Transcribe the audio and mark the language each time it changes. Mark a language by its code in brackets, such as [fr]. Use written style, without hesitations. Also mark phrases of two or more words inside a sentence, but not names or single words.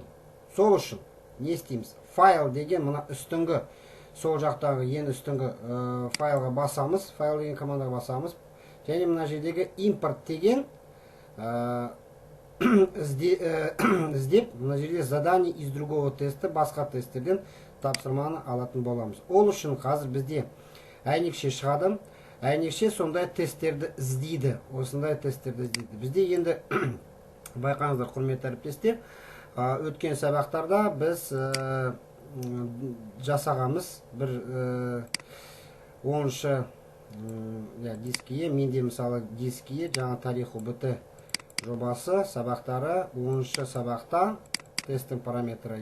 [kk] Сол үшін не істейміз? Файл деген мына үстіңгі, сол жақтағы ең үстіңгі файлға басамыз, файл деген командаға басамыз. Және мына жердегі импорт деген іздеп, мына жерде [ru] задание из другого теста, [kk] басқа тесттерден тапсырманы алатын боламыз. Ол үшін қазір бізде әйнекше шығады. Әйнекше сондай тесттерді іздейді. Осындай тесттерді іздейді. Бізде енді байқаңыздар, құрметті әріптестер, өткен сабақтарда біз жасағамыз бір 10-шы дискіге, менде мысалы дискіге жаңа тарих УБТ жобасы сабақтары 10-шы сабақта тесттің параметрі.